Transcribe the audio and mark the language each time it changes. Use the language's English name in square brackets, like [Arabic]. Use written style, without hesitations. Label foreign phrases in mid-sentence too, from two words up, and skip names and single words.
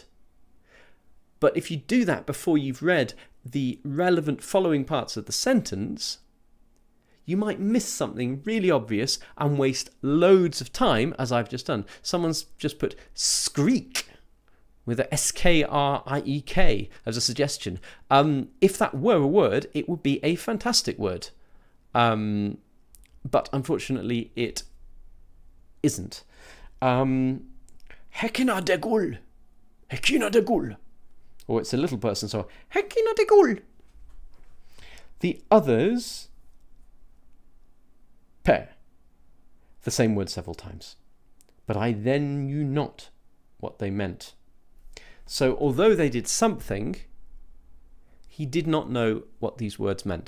[English] But if you do that before you've read the relevant following parts of the sentence, you might miss something really obvious and waste loads of time, as I've just done. Someone's just put skreek with a S-K-R-I-E-K as a suggestion. If that were a word, it would be a fantastic word. But unfortunately, it isn't. Hekina de gul. Hekina de gul. Or it's a little person, so Hekina de gul. The others, pair. The same word several times. But I then knew not what they meant. So although they did something, he did not know what these words meant.